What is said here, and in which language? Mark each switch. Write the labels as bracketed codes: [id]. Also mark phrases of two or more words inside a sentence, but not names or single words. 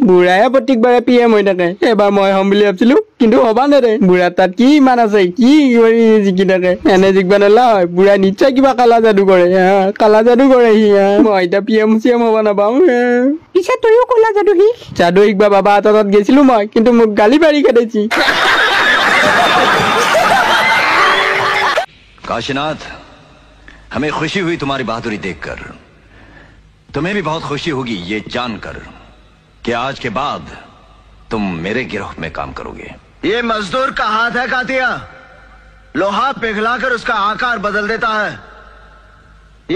[as] বুঢ়ায়ে প্ৰত্যেকবাৰে পিএম হৈ থাকে এবাৰ মই হ'ম বুলি ভাবিছিলো কিন্তু হ'বা নেদে বুঢ়াৰ তাত কি ইমান আছে কি কৰি জিকি থাকে এনে জিকবা নেলায় বুঢ়াই নিশ্চয় কিবা কালা যাদু কৰে সি মই এতিয়া পিএম চিএম হ'ব নাপাওঁ পিছে তইও কলা যাদু শিকবা বাবা তাত গৈছিলো মই কিন্তু মোক গালি পাৰি খেদাইছি [hi] काशीनाथ हमें खुशी हुई तुम्हारी बहादुरी देखकर तुम्हें भी बहुत खुशी होगी ये जानकर कि आज के बाद तुम मेरे गिरोह में काम करोगे ये मजदूर का हाथ है कातिया लोहा पिघलाकर उसका आकार बदल देता है ये